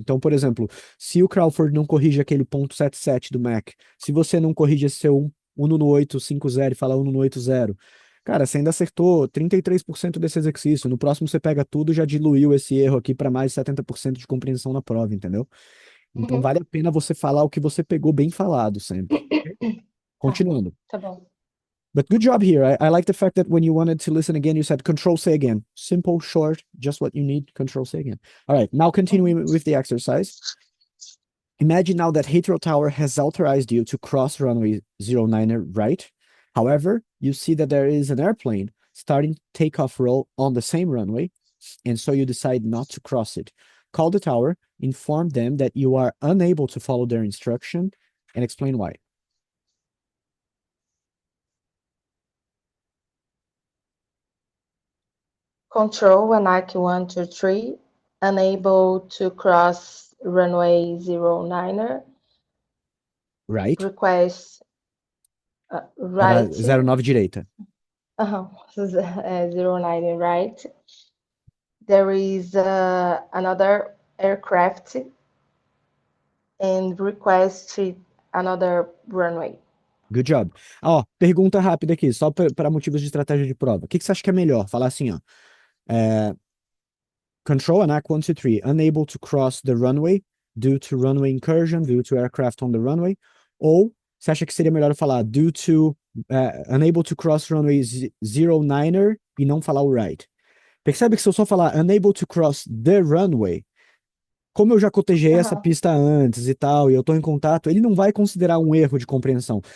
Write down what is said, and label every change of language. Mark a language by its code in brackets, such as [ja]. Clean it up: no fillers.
[pt] Então, por exemplo, se o Crawford não corrige aquele ponto 77 do Mac, se você não corrige esse seu 1 no 850 e fala 1 no 80, cara, você ainda acertou 33% desse exercício. No próximo você pega tudo e já diluiu esse erro aqui para mais 70% de compreensão na prova, entendeu? Então vale a pena você falar o que você pegou bem falado sempre. Continuando. Tá bom. [en] But good job here. I like the fact that when you wanted to listen again, you said Control C again. Simple, short, just what you need. Control C again. All right, now continuing with the exercise. Imagine now that Heathrow Tower has authorized you to cross runway 09 right. However, you see that there is an airplane starting takeoff roll on the same runway, and so you decide not to cross it. Call the tower, inform them that you are unable to follow their instruction, and explain why. Control ANAC 123, unable to cross runway 09, Right? request [pt] Era [en] right [pt] 09 direita. [en] 09 right. There is another aircraft and request another runway. Good job. [pt] Ó, pergunta rápida aqui, só para motivos de estratégia de prova. O que você acha que é melhor? Falar assim, ó. [en] Control ANAC 123, unable to cross the runway due to runway incursion, due to aircraft on the runway. [pt] Ou você acha que seria melhor eu falar [en] due to unable to cross runway 09er [pt] e não falar o right? Percebe que se eu só falar [en] unable to cross the runway, [pt] como eu já cotejei essa pista antes e tal, e eu estou em contato, ele não vai considerar um erro de compreensão.